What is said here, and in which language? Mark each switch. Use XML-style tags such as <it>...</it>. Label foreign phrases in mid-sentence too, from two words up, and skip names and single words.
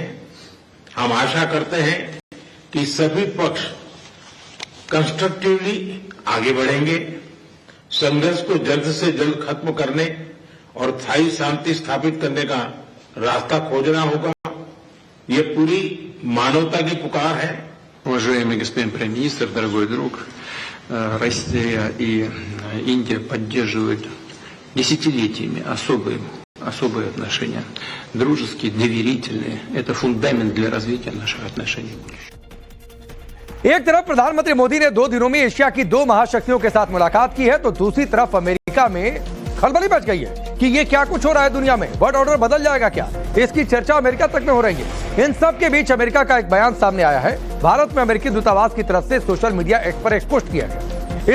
<hi>हम आशा करते हैं कि सभी पक्ष कंस्ट्रक्टिवली आगे बढ़ेंगे, संघर्ष को जल्द से जल्द खत्म करने और स्थायी शांति स्थापित करने का रास्ता खोजना होगा। ये पूरी मानवता की पुकार है।</hi> <ru>Уважаемый господин премьер-министр, дорогой друг, Россия и Индия поддерживают десятилетиями особые отношения, дружеские, доверительные. Это фундамент для развития наших отношений в будущем.</ru> <hi>एक तरफ प्रधानमंत्री मोदी ने 2 दिनों में एशिया की 2 महाशक्तियों के साथ मुलाकात की है, तो दूसरी तरफ अमेरिका में खलबली मच गई है कि ये क्या कुछ हो रहा है दुनिया में।</hi> <en>world order</en> <hi>बदल जाएगा क्या, इसकी चर्चा अमेरिका तक में हो रही है। इन सब के बीच अमेरिका का एक बयान सामने आया है। भारत में अमेरिकी दूतावास की तरफ से</hi> <en>social media</en> <hi>एक्स पर एक पोस्ट किया गया।</hi>